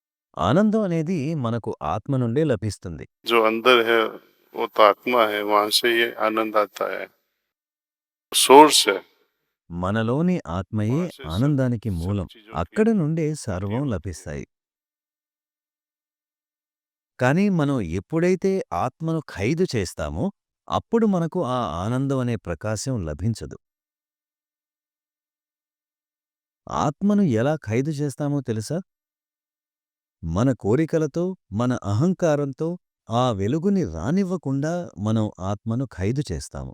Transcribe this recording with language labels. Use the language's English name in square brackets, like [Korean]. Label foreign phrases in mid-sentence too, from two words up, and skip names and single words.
[Telugu] ఆనందం అనేది మనకు ఆత్మ నుండే లభిస్తుంది. [Hindi] जो अंदर है वो तो आत्मा है, वहां से ये आनंद आता है, सोर्स है। [Telugu] మనలోని ఆత్మయే [Hindi] वहां से सब [Telugu] ఆనందానికి [Hindi] सब [Telugu] మూలం. [Hindi] चीजों की [Telugu] అక్కడి నుండే [Hindi] पूर्ति [Telugu] సర్వం [Hindi] होती है। [Telugu] లభిస్తాయి. కానీ మనం ఎప్పుడైతే ఆత్మను ఖైదు చేస్తామో, అప్పుడు మనకు ఆ ఆనందం అనే ప్రకాశం లభించదు. ఆత్మను ఎలా ఖైదు చేస్తామో తెలుసా? మన కోరికలతో, మన అహంకారంతో ఆ వెలుగుని రానివ్వకుండా మనం ఆత్మను ఖైదు చేస్తాము.